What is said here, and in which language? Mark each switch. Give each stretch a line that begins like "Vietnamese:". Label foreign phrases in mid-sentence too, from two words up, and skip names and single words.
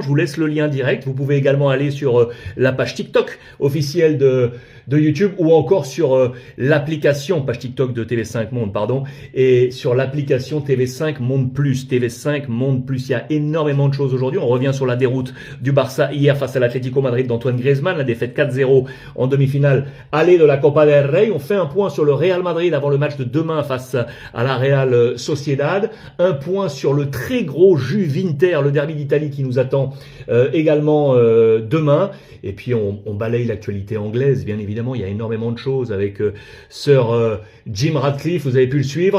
French: Je vous laisse le lien direct. Vous pouvez également aller sur la page TikTok officielle de YouTube ou encore sur l'application, page TikTok de TV5 Monde, pardon, et sur l'application TV5 Monde Plus. TV5 Monde Plus. Il y a énormément de choses aujourd'hui. On revient sur la déroute du Barça hier face à l'Atlético Madrid d'Antoine Griezmann, la défaite 4-0 en demi-finale aller de la Copa del Rey. On fait un point sur le Real Madrid avant le match de demain face à la Real Sociedad. Un point sur le très gros Juve-Inter, le derby d'Italie qui nous attend également demain. Et puis on balaye l'actualité anglaise, bien évidemment. Il y a énormément de choses avec Sir Jim Ratcliffe, vous avez pu le suivre.